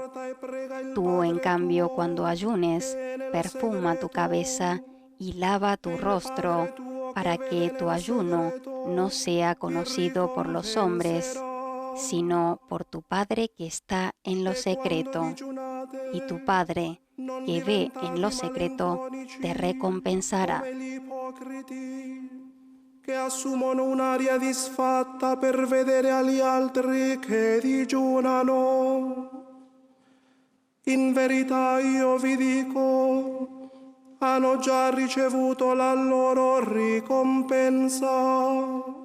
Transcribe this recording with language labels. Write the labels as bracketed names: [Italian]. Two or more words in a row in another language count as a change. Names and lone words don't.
[Spanish] Tú, en cambio, cuando ayunes, perfuma tu cabeza y lava tu rostro, para que tu ayuno no sea conocido por los hombres, sino por tu Padre que está en lo secreto. Y tu Padre, que ve en lo secreto, te recompensará. [Italian] Che assumono un'aria disfatta per vedere agli altri che digiunano. In verità io vi dico, hanno già ricevuto la loro ricompensa.